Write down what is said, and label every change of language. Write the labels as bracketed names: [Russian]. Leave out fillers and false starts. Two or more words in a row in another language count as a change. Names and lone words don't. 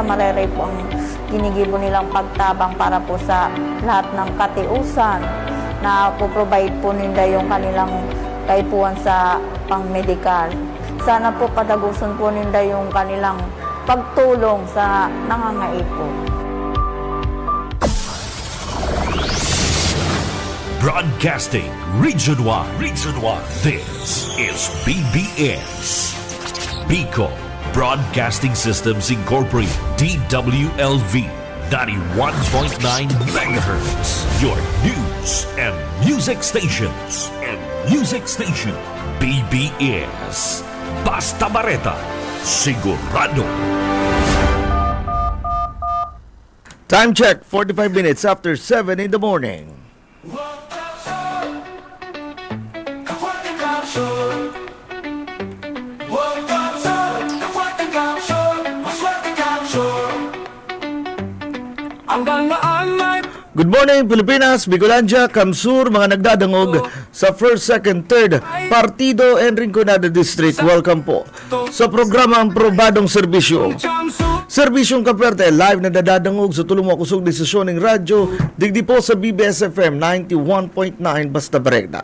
[Bikol] Marayray po ang ginigibo nilang pagtabang para po sa [Filipino] lahat ng [Bikol] katiusan na po-provide po nila yung kanilang kaipuan sa pang-medical. Sana po padagusan po nila yung kanilang pagtulong sa nangangaipon. [English] Broadcasting region-wide. This is BBS. Bicol Broadcasting Systems Incorporated. DWLV 91.9 MHz. Your news and music stations. BBS. Basta Bareta. [Bikol] Sigurado. [English] Time check, 45 minutes after 7 in the morning. Good morning, [Bikol] Pilipinas, Bicolandia, Kamsur, mga nagdadangog sa 1st, 2nd, 3rd Partido and Rinconada District. Welcome po sa programang Probadong Serbisyo. Serbisyong Kapwerte, live na dadadangog sa tulong mga kusog desisyon ng radyo, digdi po sa BBS FM 91.9 Basta Bareta.